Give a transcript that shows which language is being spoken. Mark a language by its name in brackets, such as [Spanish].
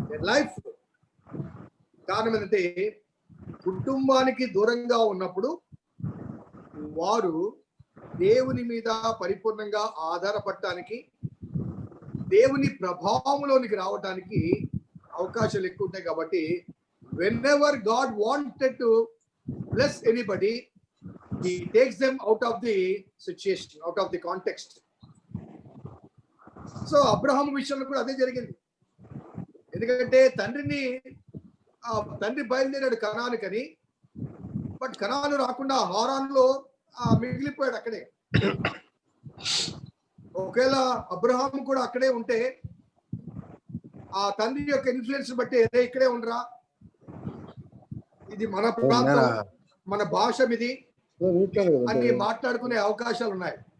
[Telugu] Life కారణం ఏంటంటే కుటుంబానికి దూరంగా ఉన్నప్పుడు వారు దేవుని మీద పరిపూర్ణంగా ఆధారపడటానికి, దేవుని ప్రభావంలోనికి రావడానికి అవకాశాలు ఎక్కువ ఉంటాయి. కాబట్టి [English] whenever God wanted to bless anybody, he takes them out of the situation, out of the context. [Telugu] So Abraham విషయంలో కూడా అదే జరిగింది. ఎందుకంటే తండ్రి బయలుదేరాడు కనానుకని, బట్ కనాను రాకుండా హారాన్లో మిగిలిపోయాడు అక్కడే. ఒకవేళ అబ్రహాం కూడా అక్కడే ఉంటే ఆ తండ్రి యొక్క ఇన్ఫ్లుయెన్స్ బట్టి ఇక్కడే ఉండరా, ఇది మన ప్రాంతం, మన భాష ఇది అని మాట్లాడుకునే అవకాశాలు ఉన్నాయి.